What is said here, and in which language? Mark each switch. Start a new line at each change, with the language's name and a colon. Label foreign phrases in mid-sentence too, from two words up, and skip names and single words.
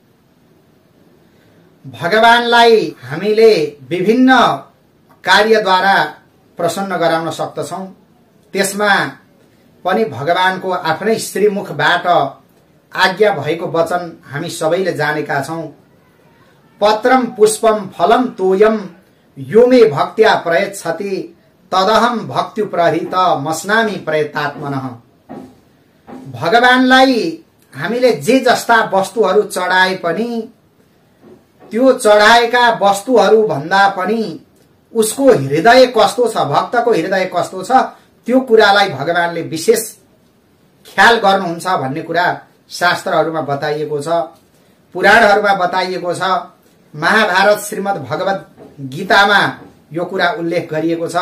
Nepali: भगवानलाई हामीले विभिन्न कार्यद्वारा प्रसन्न गराउन सक्दछौं। त्यसमा पनि भगवानको आफ्नै श्रीमुखबाट आज्ञा भएको वचन हामी सबैले जानेका छौं।
Sanskrit: पत्रम पुष्पम फलम तोयम यो मे भक्त्या प्रयच्छति तदहम भक्त्युप्रहित मस्नामि प्रयतात्मनः।
Nepali: भगवानलाई हामीले जे जस्ता वस्तुहरू चढाए पनि त्यो चढाएका वस्तुहरू भन्दा पनि उसको हृदय कस्तो छ, भक्तको हृदय कस्तो छ, त्यो कुरालाई भगवानले विशेष ख्याल गर्नुहुन्छ भन्ने कुरा शास्त्रहरूमा बताइएको छ, पुराणहरूमा बताइएको छ, महाभारत श्रीमद् भगवत गीतामा यो कुरा उल्लेख गरिएको छ।